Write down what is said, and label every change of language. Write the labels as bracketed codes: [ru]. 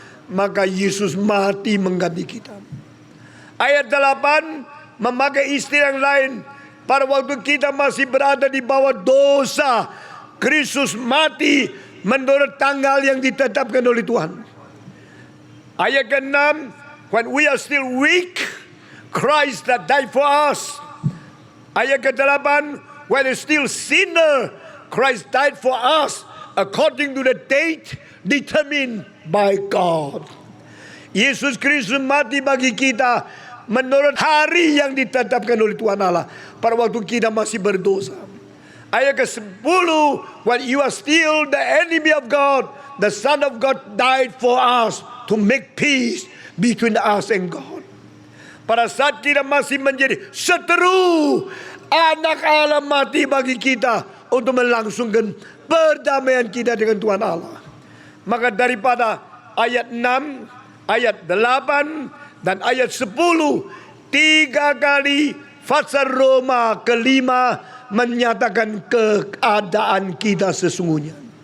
[id] Maka Yesus mati mengganti kita. Ayat 8 memakai istilah yang lain. Pada waktu kita masih berada di bawah dosa, Kristus mati menurut tanggal yang ditetapkan oleh Tuhan. Ayat ke-6, [en] when we are still weak, Christ that died for us. [id] Ayat ke-8, [en] when we are still sinner, Christ died for us according to the date determined by God. [id] Yesus Kristus mati bagi kita menurut hari yang ditetapkan oleh Tuhan Allah pada waktu kita masih berdosa. Ayat ke-10, [en] when you are still the enemy of God, the Son of God died for us to make peace between us and God. [id] Pada saat kita masih menjadi seteru, anak Allah mati bagi kita untuk melangsungkan perdamaian kita dengan Tuhan Allah. Maka daripada ayat 6, ayat 8, dan ayat 10, 3 kali pasal Roma kelima menyatakan keadaan kita sesungguhnya.